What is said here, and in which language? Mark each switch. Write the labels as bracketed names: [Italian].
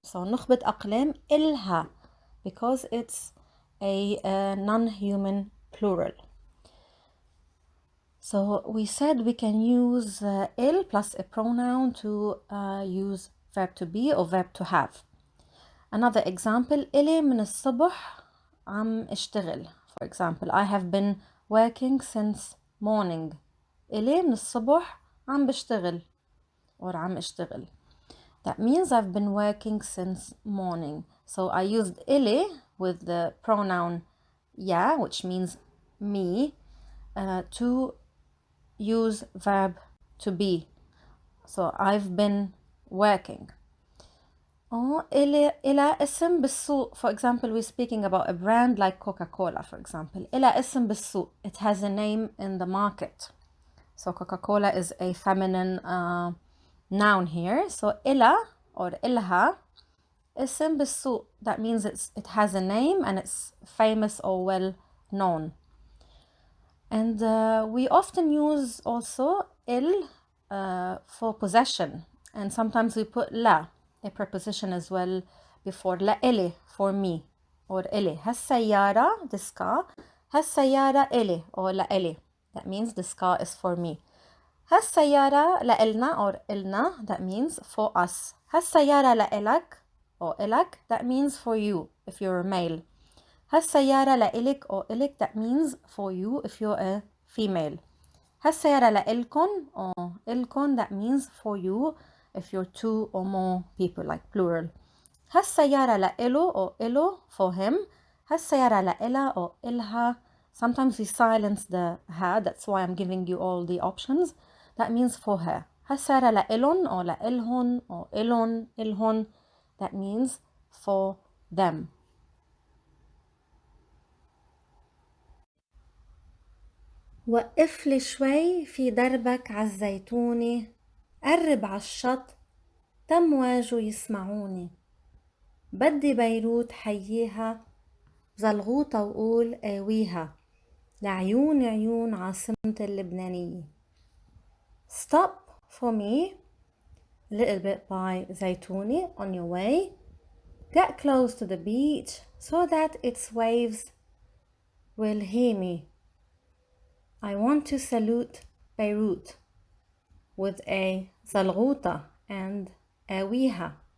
[English] So [Arabic] نخبة أقلام إلها, [English] because it's a non-human plural. So we said we can use il plus a pronoun to use verb to be or verb to have. Another example, [Arabic] إلي من الصبح عم اشتغل. [English] For example, I have been working since morning. [Arabic] إلي من الصبح عم بشتغل, or عم اشتغل. [English] That means I've been working since morning. So I used إلي with the pronoun ya, which means me, to use verb to be. So I've been working. [Arabic] إلى اسم بالسوق. [English] For example, we're speaking about a brand like Coca-Cola, for example. [Arabic] إلى اسم بالسوق. [English] It has a name in the market. So Coca-Cola is a feminine noun here. [Arabic] So إلى or إلها اسم بالسوق. [English] That means it has a name and it's famous or well known. And we often use also il for possession, and sometimes we put la, a preposition as well, before la إلي, for me, or إلي. [Arabic] هالسيارة, [English] this car, [Arabic] هالسيارة إلي, or la إلي. [English] That means this car is for me. [Arabic] هالسيارة لإلنا, or إلنا, [English] that means for us. [Arabic] هالسيارة لإلك, or إلك, [English] that means for you, if you're a male. [Arabic] هالسيارة لإلك or إلك, [English] that means for you if you're a female. [Arabic] هالسيارة لإلكن or إلكن, [English] that means for you if you're two or more people, like plural. [Arabic] هالسيارة لإلو or إلو, [English] for him. [Arabic] هالسيارة لإلا or إلها. [English] Sometimes we silence the ha, that's why I'm giving you all the options. That means for her. [Arabic] هالسيارة لإلن or لإلهن or إلن, إلهن, [English] that means for them. [Arabic] وقف لي شوي في دربك عالزيتوني، قرب عالشط تمواجه يسمعوني، بدي بيروت حييها زلغوطة وقول قاويها لعيون عيون عاصمة اللبنانية. [English] Stop for me a little bit by Zaytuni on your way. Get close to the beach so that its waves will hear me. I want to salute Beirut with a zalghuta and a wiha.